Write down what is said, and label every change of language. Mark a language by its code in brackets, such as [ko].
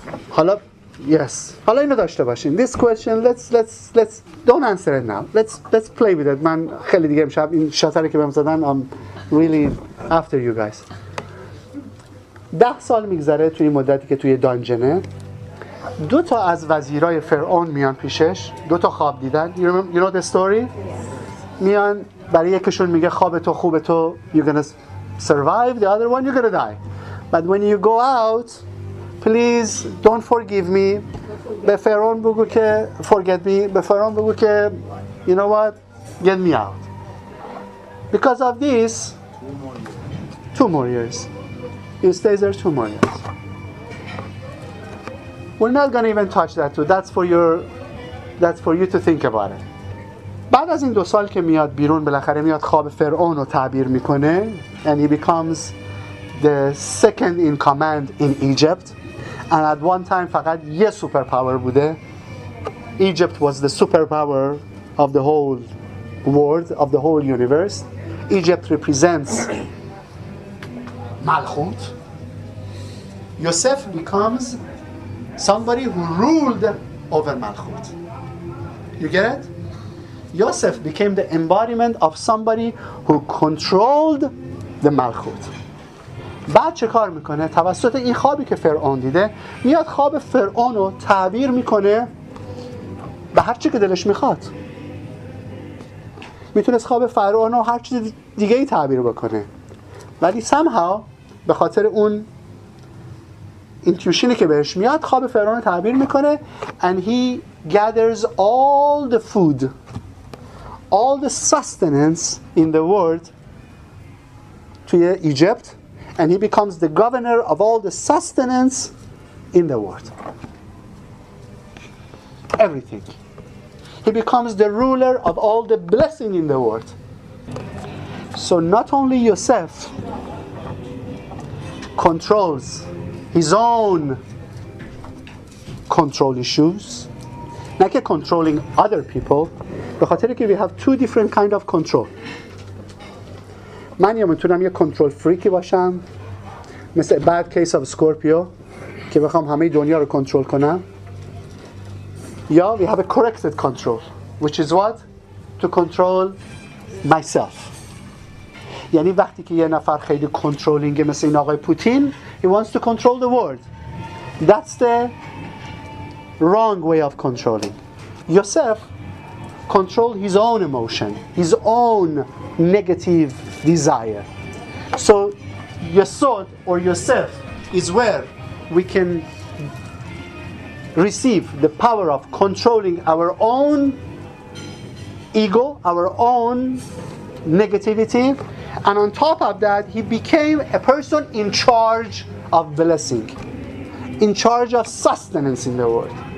[fa] حالا حالا اینو داشته باشین. [en] This question let's don't answer it now. Let's play with it. [fa] من خیلی دیگه امشب این شاتری که بهم زدن [en] I'm really after you guys. [fa] 10 سال میگذره توی مدتی که توی دانجنه. 2 تا از وزیرای فرعون میان پیشش, 2 تا خواب دیدن. [en] You know the story? [fa] میان برای یکشون میگه خواب تو خوب تو, [en] you're gonna survive, the other one you're gonna die. But when you go out, please don't forgive me. [fa] به فرعون بگو که [en] forget me. [fa] به فرعون بگو که [en] you know what, get me out. Because of this, 2 more years. He stays there 2 more years. We're not gonna even touch that too. That's for you to think about it. [fa] بعد از این 2 سال که میاد بیرون, بالاخره میاد خواب فرعون رو تعبیر میکنه [en] and he becomes the second in command in Egypt, and at one time [fa] فقط یه [en] superpower [fa] بوده. [en] Egypt was the superpower of the whole world, of the whole universe. Egypt represents Malchut. Yosef becomes somebody who ruled over Malchut. You get it? Yosef became the embodiment of somebody who controlled the Malchut. [fa] بعد چه کار میکنه؟ توسط این خوابی که فرعون دیده میاد خواب فرعون رو تعبیر میکنه به هر چی که دلش میخواد. میتونست خواب فرعون رو هر چیز دیگه ای تعبیر بکنه، ولی [en] somehow [fa] به خاطر اون intuitionی که بهش میاد خواب فرعون رو تعبیر میکنه [en] and he gathers all the food, all the sustenance in the world [fa] توی [en] Egypt and he becomes the governor of all the sustenance in the world. Everything. He becomes the ruler of all the blessing in the world. So not only Yosef controls his own control issues, not controlling other people, [fa] به خاطر که [en] we have two different kind of control. [fa] من یا میتونم یه کنترل فریکی باشم مثل [en] bad case of Scorpio [fa] که بخوام همه دنیا رو کنترل کنم، یا [en] we have a corrected control which is what? To control myself. [fa] یعنی وقتی که یه نفر خیلی کنترلینگه مثل این آقای پوتین [en] he wants to control the world. That's the wrong way of controlling. Yosef controlled his own emotion, his own negative desire. So Yesod or Yosef is where we can receive the power of controlling our own ego, our own negativity, and on top of that he became a person in charge of blessing, in charge of sustenance in the world.